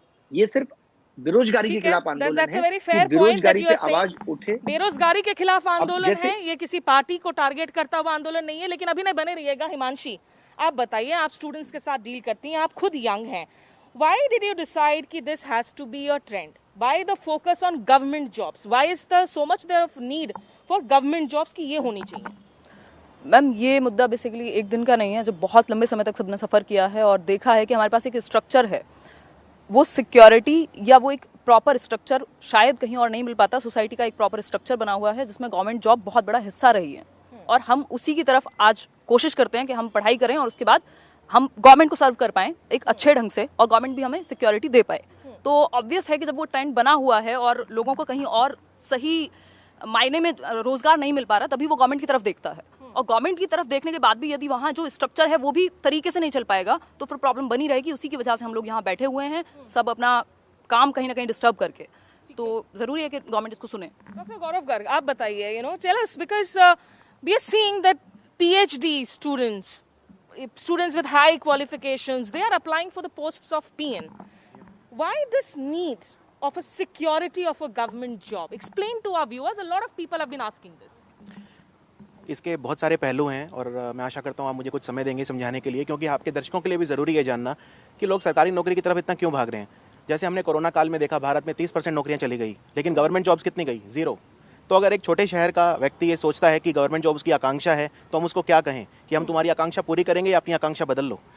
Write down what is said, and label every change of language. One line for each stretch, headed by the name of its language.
Hindi: ये सिर्फ बेरोजगारी के खिलाफ आंदोलन है कि बेरोजगारी पे आवाज उठे। बेरोजगारी के खिलाफ आंदोलन है, ये किसी पार्टी को टारगेट करता हुआ आंदोलन नहीं है। लेकिन अभी नहीं बने रहिएगा। हिमांशी, आप बताइए, आप स्टूडेंट्स के साथ डील करती हैं, आप खुद यंग हैं,
English: why did you decide
Hindi: कि
English: this has to be a trend? Why the focus on government jobs? Why is there so much there of need for government jobs
Hindi: कि ये होनी चाहिए? मैम, ये मुद्दा बेसिकली एक दिन का नहीं है, जो बहुत लंबे समय तक सबने सफ़र किया है और देखा है कि हमारे पास एक स्ट्रक्चर है, वो सिक्योरिटी या वो एक प्रॉपर स्ट्रक्चर शायद कहीं और नहीं मिल पाता। सोसाइटी का एक प्रॉपर स्ट्रक्चर बना हुआ है जिसमें गवर्नमेंट जॉब बहुत बड़ा हिस्सा रही है, और हम उसी की तरफ आज कोशिश करते हैं कि हम पढ़ाई करें और उसके बाद हम गवर्नमेंट को सर्व कर पाएं एक अच्छे ढंग से, और गवर्नमेंट भी हमें सिक्योरिटी दे पाए। तो ऑब्वियस है कि जब वो ट्रेंड बना हुआ है और लोगों को कहीं और सही मायने में रोजगार नहीं मिल पा रहा, तभी वो गवर्नमेंट की तरफ देखता है। और गवर्नमेंट की तरफ देखने के बाद भी यदि वहाँ जो स्ट्रक्चर है वो भी तरीके से नहीं चल पाएगा, तो फिर प्रॉब्लम बनी रहेगी। उसी की वजह से हम लोग यहाँ बैठे हुए हैं, सब अपना काम कहीं ना कहीं डिस्टर्ब करके। तो जरूरी है कि गवर्नमेंट इसको सुने।
English: doctor Gaurav Garg,
Hindi: आप बताइए,
English: Tell us, because we are seeing that PhD students with high qualifications, they are applying for the posts of PN. Why this need of a security of a government job? Explain to our viewers. A lot of people have been asking this.
Hindi: इसके बहुत सारे पहलू हैं और मैं आशा करता हूँ आप मुझे कुछ समय देंगे समझाने के लिए, क्योंकि आपके दर्शकों के लिए भी ज़रूरी है जानना कि लोग सरकारी नौकरी की तरफ इतना क्यों भाग रहे हैं। जैसे हमने कोरोना काल में देखा, भारत में 30% नौकरियाँ चली गई, लेकिन गवर्नमेंट जॉब्स कितनी गई? 0। तो अगर एक छोटे शहर का व्यक्ति ये सोचता है कि गवर्नमेंट जॉब्स की आकांक्षा है, तो हम उसको क्या कहें कि हम तुम्हारी आकांक्षा पूरी करेंगे या अपनी आकांक्षा बदल लो।